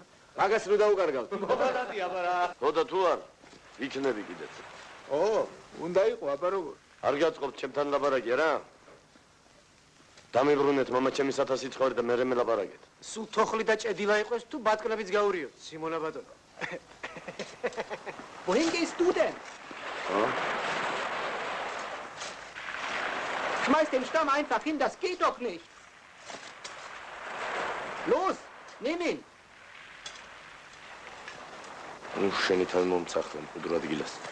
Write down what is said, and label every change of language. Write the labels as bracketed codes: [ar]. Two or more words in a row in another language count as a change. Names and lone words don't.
[ka] მაგას რო დაუკარგავთ. მოღალატე აბა რა. ხო და თუ არ იქნები კიდეც. ო, უნდა იყო აბა როგორ. არ გაწყობთ ჩემთან ლაბარაკი რა? დამიბრუნეთ მამა ჩემი 1000 ცხოველი და მერე მელაპარაკეთ. სულ თოხლი და ჭედილა იყოს თუ ბატკნებიც გაურიო. სიმონა ბატონო. [de] Wohin gehst du denn? Schmeiß den Stamm einfach hin, das geht doch nicht. Los, nimm ihn. [ka] ნუ შენი თავი მომწახლე მყუდრო ადგილას.